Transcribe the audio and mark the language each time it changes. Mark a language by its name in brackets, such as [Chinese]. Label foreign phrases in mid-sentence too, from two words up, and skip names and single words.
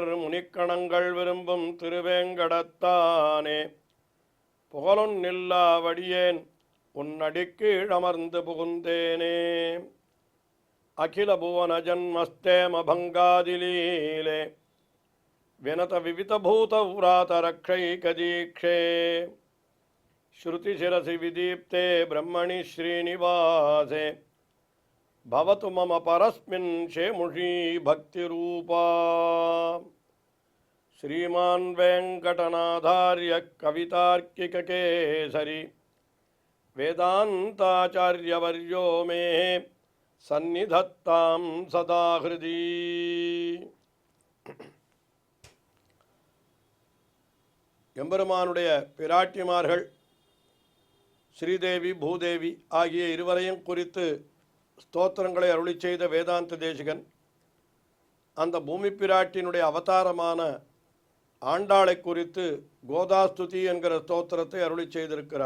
[Tamil] முனிக்கணங்கள் விரும்பும் திருவேங்கடத்தானே புகழொன்னில்லா வடியேன் உன்னடிக்கீழ் அமர்ந்து புகுந்தேனே [Sanskrit] अखिल भुवन जन्मस्थेम भङ्गादिलीले विनत विविधभूत व्रात रक्षैकदीक्षे श्रुतिशिरसि विदीप्ते ब्रह्मणि श्रीनिवासे भवतु मम परस्मिन् शेमुषी भक्तिरूपा श्रीमान् वेङ्कटनाथार्य कवितार्किककेसरी वेदान्ताचार्यवर्यो मे सन्निधत्तां सदा हृदि [Tamil] எம்பெருமானுடைய பிராட்டிமார்கள் ஸ்ரீதேவி பூதேவி ஆகிய இருவரையும் குறித்து ஸ்தோத்திரங்களை அருளி செய்த வேதாந்த தேசிகன் அந்த பூமி பிராட்டினுடைய அவதாரமான ஆண்டாளை குறித்து கோதாஸ்துதி என்கிற ஸ்தோத்திரத்தை அருளி செய்திருக்கிறார்.